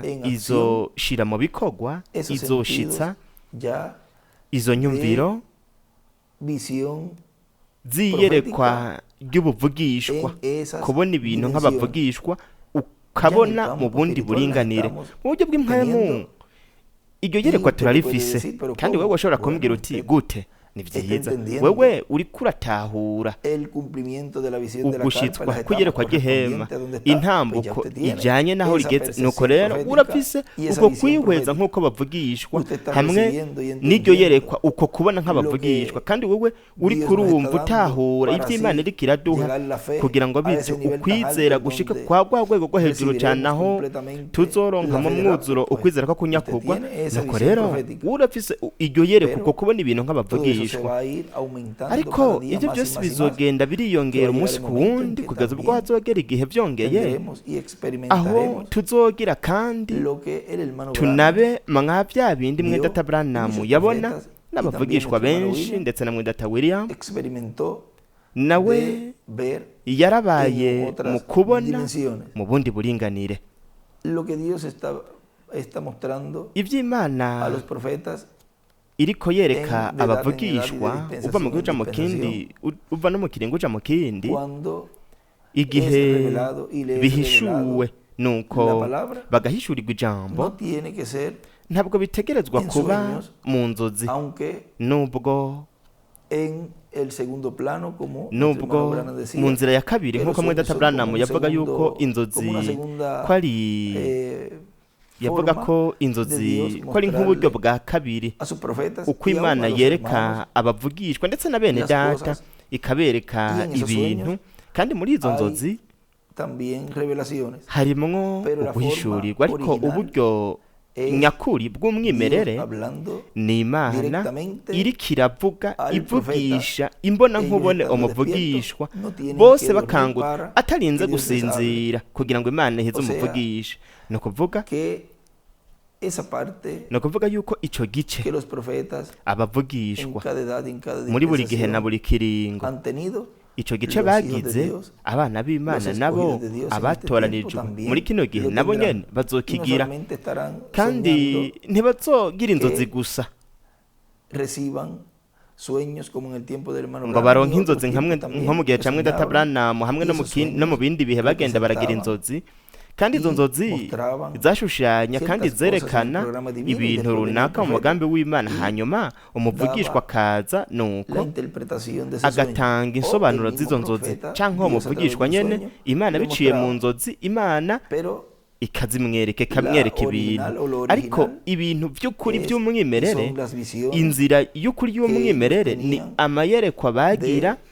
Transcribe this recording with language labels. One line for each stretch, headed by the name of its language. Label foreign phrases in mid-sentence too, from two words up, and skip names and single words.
Spanish: en acción
Rundi: izoshira mu bikorwa,
Spanish: esos
Rundi: izoshitsa
Spanish: sentidos ya
Rundi: izo nyumviro
Spanish: visión
Rundi: z'iyerekwa ry'ubuvugishwa,
Spanish: en esas
Rundi: kubona ibintu
Spanish: dimensiones.
Rundi: nk'abavugishwa, ukabona
Spanish: Ya en el
Rundi: mu
Spanish: campo
Rundi: bundi
Spanish: espiritual
Rundi: buringanire,
Spanish: estamos
Rundi: mu buryo bw'impwemu.
Spanish: teniendo.
Rundi: Iryo yerekwa
Spanish: Y
Rundi: turarifise,
Spanish: puede decir, pero
Rundi: kandi
Spanish: ¿cómo?
Rundi: wewe ushobora
Spanish: Bueno,
Rundi: kumbwira uti
Spanish: usted
Rundi: gute? Ni
Spanish: está
Rundi: vyiza,
Spanish: entendiendo
Rundi: wewe uriko uratahura
Spanish: el cumplimiento de la visión de la carpa,
Rundi: ugushitswa
Spanish: las etapas
Rundi: kw'iyerekwa ry'ihema,
Spanish: correspondientes a donde está, pues ya
Rundi: intambuko
Spanish: usted tiene
Rundi: ijanye naho
Spanish: esa
Rundi: rigeze. Nuko
Spanish: percepción
Rundi: rero
Spanish: profética
Rundi: urafise
Spanish: y esa
Rundi: uko
Spanish: visión
Rundi: kwihweza
Spanish: profética.
Rundi: nk'uko bavugishwa,
Spanish: Usted está
Rundi: hamwe
Spanish: recibiendo y
Rundi: n'iryo
Spanish: entendiendo
Rundi: yerekwa, uko kubona
Spanish: lo
Rundi: nk'abavugishwa,
Spanish: que
Rundi: kandi wewe uriko
Spanish: Dios nos está
Rundi: urumva
Spanish: dando
Rundi: utahura
Spanish: para
Rundi: ivyo Imana
Spanish: así
Rundi: iriko iraduha,
Spanish: llegar la fe
Rundi: kugira ngo
Spanish: a
Rundi: bize
Spanish: ese nivel tan
Rundi: ukwizera
Spanish: alto
Rundi: gushika
Spanish: donde
Rundi: kwa rwa rwego rwo hejuru cyane,
Spanish: recibiremos
Rundi: aho
Spanish: completamente
Rundi: tuzoronka
Spanish: la
Rundi: mu
Spanish: fe de
Rundi: mwuzuro
Spanish: rapto, pues.
Rundi: ukwizera ko
Spanish: Usted
Rundi: kunyakugwa.
Spanish: tiene esa
Rundi: Nuko
Spanish: visión
Rundi: rero
Spanish: profética.
Rundi: urafise iryo yerekwa,
Spanish: Pero
Rundi: uko kubona ibintu
Spanish: todo eso se
Rundi: nk'abavugishwa.
Spanish: va a ir aumentando
Rundi: Ariko
Spanish: cada día
Rundi: ibyo
Spanish: más y
Rundi: byose
Spanish: más y más.
Rundi: bizogenda biriyongera
Spanish: Que va a
Rundi: umunsi
Spanish: llegar
Rundi: ku
Spanish: el momento en
Rundi: wundi,
Spanish: que
Rundi: kugeza ubwo
Spanish: también
Rundi: hazogera igihe vyongeye,
Spanish: tendremos y
Rundi: aho
Spanish: experimentaremos
Rundi: tuzogira kandi
Spanish: lo que el hermano Branham
Rundi: tunabe mwa bya bindi
Spanish: vio,
Rundi: mwedata Branham
Spanish: muchos
Rundi: yabona
Spanish: profetas,
Rundi: n'abavugishwa
Spanish: y también nuestro hermano
Rundi: benshi,
Spanish: William
Rundi: ndetse na mwedata William
Spanish: experimentó
Rundi: nawe
Spanish: de ver
Rundi: yarabaye
Spanish: en
Rundi: mu
Spanish: otras
Rundi: kubona
Spanish: dimensiones
Rundi: mu bundi buringanire
Spanish: lo que Dios está mostrando
Rundi: ivy'Imana
Spanish: a los profetas
Rundi: iriko yereka
Spanish: en de
Rundi: abavugishwa
Spanish: edad y de
Rundi: uva mu
Spanish: dispensación
Rundi: kuja
Spanish: en
Rundi: mu kindi, uva no mu kiringo uja mu kindi,
Spanish: cuando
Rundi: igihe
Spanish: revelado y le es
Rundi: bihishuwe
Spanish: revelado
Rundi: nuko
Spanish: la palabra,
Rundi: bagahishurirwa ijambo
Spanish: no tiene que ser
Rundi: ntabwo bitegerezwa
Spanish: en
Rundi: kuba
Spanish: sueños,
Rundi: mu nzozi
Spanish: aunque
Rundi: nubwo
Spanish: en el segundo plano, como nuestro hermano
Rundi: nubwo
Spanish: Branham decía,
Rundi: mu nzira ya kabiri
Spanish: que
Rundi: nk'uko
Spanish: los
Rundi: mwenda
Spanish: sueños son
Rundi: Branham
Spanish: como un
Rundi: yavuga
Spanish: segundo-
Rundi: yuko inzozi
Spanish: como una segunda,
Rundi: ko ari yavuga
Spanish: forma
Rundi: ko
Spanish: de
Rundi: inzozi
Spanish: Dios
Rundi: ko ari nk'uburyo
Spanish: mostrarle
Rundi: bwa kabiri
Spanish: a sus profetas
Rundi: uko
Spanish: y aún
Rundi: imana
Spanish: a los
Rundi: yereka
Spanish: hermanos
Rundi: abavugishwa ndetse na bene
Spanish: las
Rundi: data
Spanish: cosas,
Rundi: ikabereka
Spanish: y en esos
Rundi: ibintu
Spanish: sueños
Rundi: kandi muri izo
Spanish: hay
Rundi: nzozi
Spanish: también revelaciones,
Rundi: harimwo
Spanish: pero la
Rundi: uguhishurirwa
Spanish: forma
Rundi: ariko
Spanish: original
Rundi: uburyo
Spanish: es
Rundi: nyakuri bw'umwimerere
Spanish: Dios hablando
Rundi: ni imana
Spanish: directamente
Rundi: iriko iravuga
Spanish: al
Rundi: ivugisha imbona
Spanish: ellos
Rundi: nkubone
Spanish: estando
Rundi: umuvugishwa
Spanish: despiertos, no tienen
Rundi: bose
Spanish: que dormir
Rundi: bakangutse
Spanish: para
Rundi: atarinze
Spanish: que Dios les hable.
Rundi: gusinzira kugira ngo imana iheze
Spanish: O sea,
Rundi: umuvugisha ni ukuvuga
Spanish: Que esa parte
Rundi: ni ukuvuga yuko ico gice
Spanish: que los profetas en
Rundi: abavugishwa
Spanish: cada edad y en cada
Rundi: muri buri gihe na
Spanish: dispensación
Rundi: buri kiringo
Spanish: han tenido,
Rundi: ico gice
Spanish: los hijos de
Rundi: bagize
Spanish: Dios,
Rundi: abana b'imana
Spanish: los
Rundi: nabo
Spanish: escogidos de Dios en este
Rundi: abatoranijwe
Spanish: tiempo también
Rundi: muri kino gihe
Spanish: lo
Rundi: nabo
Spanish: tendrán.
Rundi: nyene
Spanish: y no
Rundi: bazokigira
Spanish: solamente estarán
Rundi: kandi
Spanish: soñando,
Rundi: ntibazogira inzozi
Spanish: que
Rundi: gusa
Spanish: reciban sueños como en el tiempo del hermano
Rundi: ngo
Spanish: Branham
Rundi: baronke
Spanish: y otros
Rundi: inzozi nkamwe
Spanish: tiempos también
Rundi: nko mu gihe
Spanish: que
Rundi: ca mwenda
Spanish: soñaban,
Rundi: Branham hamwe no
Spanish: y
Rundi: mu
Spanish: esos
Rundi: no mu
Spanish: sueños
Rundi: bindi bihe bagenda baragira
Spanish: representaban
Rundi: inzozi kandi izo
Spanish: y
Rundi: nzozi
Spanish: mostraban
Rundi: zashushanya kandi
Spanish: ciertas cosas en el
Rundi: zerekana
Spanish: programa divino, y
Rundi: ibintu
Spanish: después venía el
Rundi: runaka mu
Spanish: profeta
Rundi: mugambi w'imana
Spanish: y
Rundi: hanyuma umuvugishwa akaza
Spanish: la
Rundi: nuko
Spanish: interpretación de ese sueño.
Rundi: agatanga
Spanish: O
Rundi: insobanuro
Spanish: el mismo
Rundi: z'izo nzozi
Spanish: profeta,
Rundi: canke uwo
Spanish: Dios a través
Rundi: muvugishwa
Spanish: del
Rundi: nyene
Spanish: sueño,
Rundi: imana
Spanish: le
Rundi: biciye mu
Spanish: mostraba.
Rundi: nzozi imana
Spanish: Pero
Rundi: ikazimwereka
Spanish: la
Rundi: ikamwereka ibintu
Spanish: original o lo
Rundi: ariko
Spanish: original
Rundi: ibintu by'ukuri
Spanish: es-
Rundi: by'umwimerere
Spanish: son las visiones
Rundi: inzira y'ukuri y'umwimerere ni
Spanish: tenían
Rundi: amayerekwa bagira